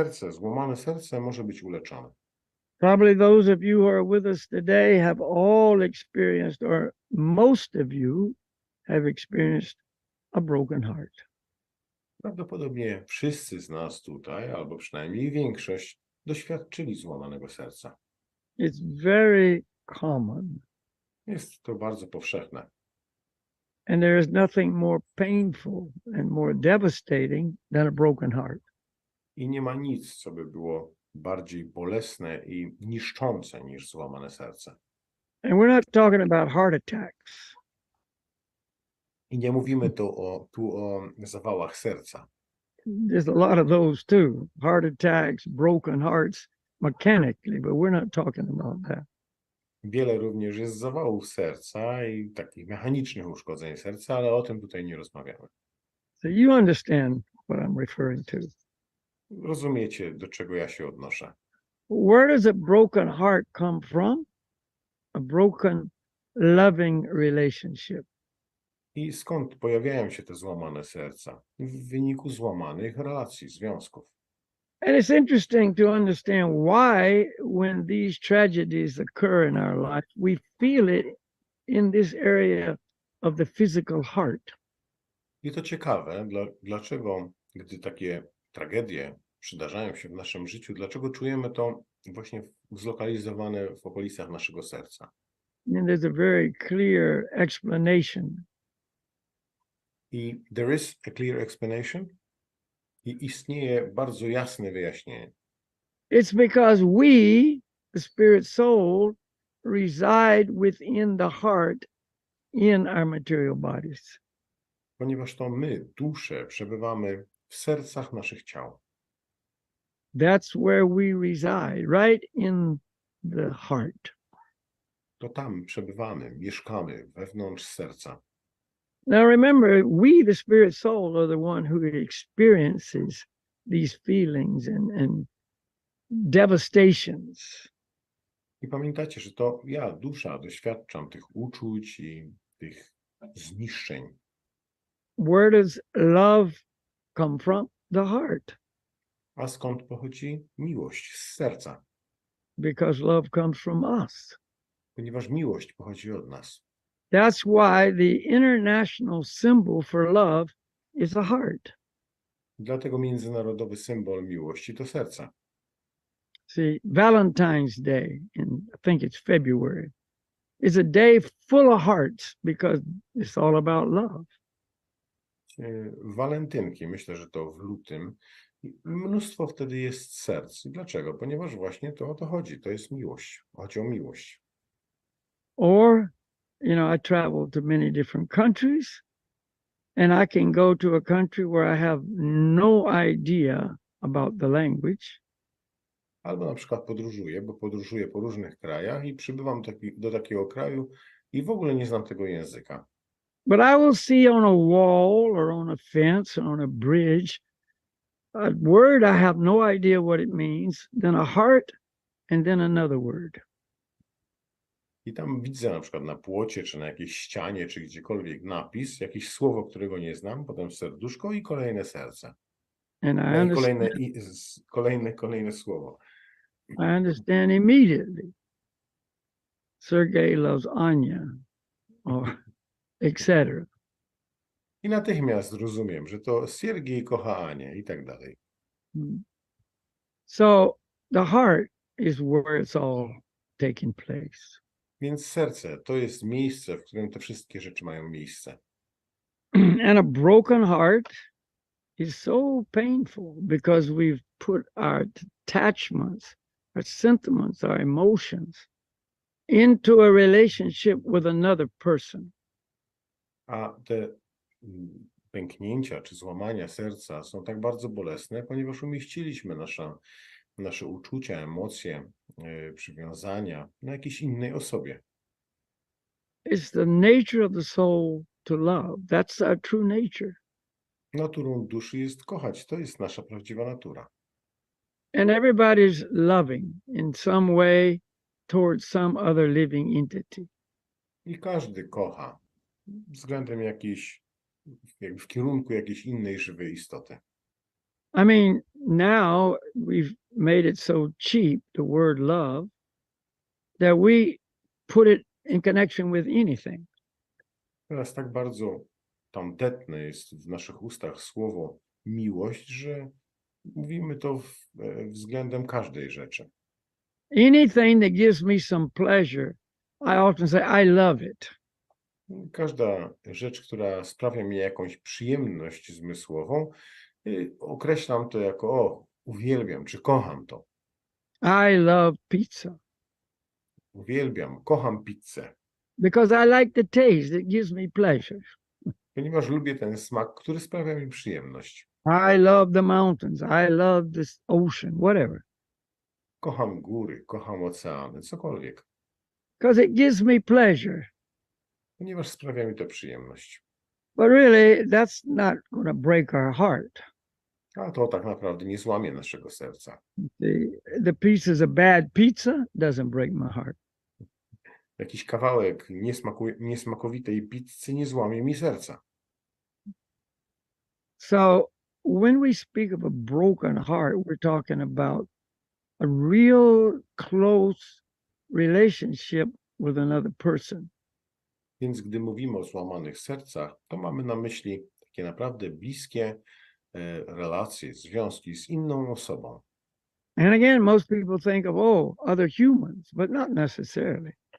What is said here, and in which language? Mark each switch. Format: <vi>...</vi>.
<pl>Złamane serce może być uleczone.</pl> <en>Probably those of you who are with us today have all experienced, or most of you have experienced, a broken heart.</en> <pl>Prawdopodobnie wszyscy z nas tutaj, albo przynajmniej większość, doświadczyli złamanego serca.</pl> <en>It's very common.</en> <pl>Jest to bardzo powszechne.</pl> <en>And there is nothing more painful and more devastating than a broken heart.</en> <pl>I nie ma nic, co by było bardziej bolesne i niszczące niż złamane serce.</pl> <en>And we're not talking about heart attacks.</en> <pl>I nie mówimy tu o zawałach serca.</pl> <en>There's a lot of those too. Heart attacks, broken hearts mechanically, but we're not talking about that.</en> <pl>Wiele również jest zawałów serca i takich mechanicznych uszkodzeń serca, ale o tym tutaj nie rozmawiamy.</pl> <en>So you understand what I'm referring to.</en> <pl>Rozumiecie, do czego ja się odnoszę.</pl> <en>Where does a broken heart come from? A broken, loving relationship.</en> <pl>I skąd pojawiają się te złamane serca? W wyniku złamanych relacji, związków.</pl> <en>And it's interesting to understand why, when these tragedies occur in our life, we feel it in this area of the physical heart.</en> <pl>I to ciekawe, dlaczego, gdy takie tragedie przydarzają się w naszym życiu, dlaczego czujemy to właśnie zlokalizowane w okolicach naszego serca.</pl> <en>And there's a very clear explanation. I there is a clear explanation.</en> <pl>I istnieje bardzo jasne wyjaśnienie.</pl> <en>It's because we, the spirit soul, reside within the heart in our material bodies.</en> <pl>Ponieważ to my, dusze, przebywamy w sercach naszych ciał.</pl> <en>That's where we reside, right in the heart.</en> <pl>To tam przebywamy, mieszkamy wewnątrz serca.</pl> <en>Now remember, we, the spirit soul, are the one who experiences these feelings and devastations.</en> <pl>I pamiętacie, że to ja, dusza, doświadczam tych uczuć i tych zniszczeń.</pl> <en>where does love come from? The heart.</en> <pl>A skąd pochodzi miłość? Z serca.</pl> <en>Because love comes from us.</en> <pl>Ponieważ miłość pochodzi od nas.</pl> <en>That's why the international symbol for love is a heart.</en> <pl>Dlatego międzynarodowy symbol miłości to serce.</pl> <en>See, Valentine's Day, I think it's February, is a day full of hearts because it's all about love.</en> <pl>Walentynki, myślę, że to w lutym. Mnóstwo wtedy jest serc. Dlaczego? Ponieważ właśnie to o to chodzi. To jest miłość. Chodzi o miłość.</pl> <en>Or, I travel to many different countries, and I can go to a country where I have no idea about the language.</en> <pl>Albo na przykład podróżuję, bo podróżuję po różnych krajach i przybywam do takiego kraju i w ogóle nie znam tego języka.</pl> <en>But I will see on a wall or on a fence or on a bridge a word I have no idea what it means, then a heart, and then another word.</en> <pl>I tam widzę na przykład na płocie, czy na jakiejś ścianie, czy gdziekolwiek napis, jakieś słowo, którego nie znam, potem serduszko i kolejne serce.</pl> <en>And</en> <pl>No i kolejne słowo.</pl> <en>I understand immediately. Sergei loves Anya, or etc.</en> <pl>I natychmiast rozumiem, że to Siergiej kocha Anię i tak dalej.</pl> <en>So the heart is where it's all taking place.</en> <pl>Więc serce to jest miejsce, w którym te wszystkie rzeczy mają miejsce.</pl> <en>And a broken heart is so painful because we've put our attachments, our sentiments, our emotions into a relationship with another person.</en> <pl>A te pęknięcia czy złamania serca są tak bardzo bolesne, ponieważ umieściliśmy nasze uczucia, emocje, przywiązania na jakiejś innej osobie.</pl> <en>It's the nature of the soul to love. That's our true nature.</en> <pl>Naturą duszy jest kochać. To jest nasza prawdziwa natura.</pl> <en>And everybody's loving in some way towards some other living entity.</en> <pl>I każdy kocha względem jakby w kierunku jakiejś innej żywej istoty.</pl> <en>I mean, now we've made it so cheap, the word love, that we put it in connection with anything.</en> <pl>Teraz tak bardzo tandetne jest w naszych ustach słowo miłość, że mówimy to względem każdej rzeczy.</pl> <en>Anything that gives me some pleasure, I often say, I love it.</en> <pl>Każda rzecz, która sprawia mi jakąś przyjemność zmysłową, określam to jako uwielbiam, czy kocham to.</pl> <en>I love pizza.</en> <pl>Uwielbiam, kocham pizzę.</pl> <en>Because I like the taste, it gives me pleasure.</en> <pl>Ponieważ lubię ten smak, który sprawia mi przyjemność.</pl> <en>I love the mountains, I love this ocean, whatever.</en> <pl>Kocham góry, kocham oceany, cokolwiek.</pl> <en>Because it gives me pleasure.</en> <pl>Ponieważ sprawia mi to przyjemność.</pl> <en>But really, that's not going to break our heart.</en> <pl>A to tak naprawdę nie złamie naszego serca.</pl> <en>The piece is a bad pizza, doesn't break my heart.</en> <pl>Jakiś kawałek niesmakowitej pizzy nie złamie mi serca.</pl> <en>So when we speak of a broken heart, we're talking about a real close relationship with another person.</en> <pl>Więc gdy mówimy o złamanych sercach, to mamy na myśli takie naprawdę bliskie relacje, związki z inną osobą.</pl> <en>And again, most people think of, other humans, but not necessarily.</en>